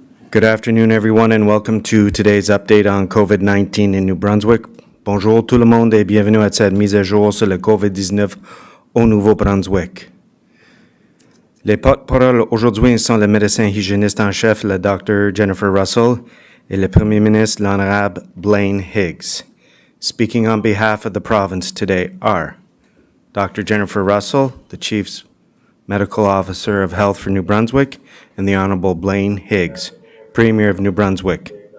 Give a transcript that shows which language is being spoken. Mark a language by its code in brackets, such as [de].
[en] Good afternoon, everyone, and welcome to today's update on COVID-19 in New Brunswick. [fr] Bonjour tout le monde et bienvenue à cette mise à jour sur le COVID-19 au Nouveau-Brunswick. Les porte-paroles aujourd'hui sont le médecin hygiéniste en chef, le Dr. Jennifer Russell, et le Premier ministre, l'Honorable Blaine Higgs. [en] Speaking on behalf of the province today are Dr. Jennifer Russell, the Chief Medical Officer of Health for New Brunswick, and the Honorable Blaine Higgs, Premier of New Brunswick.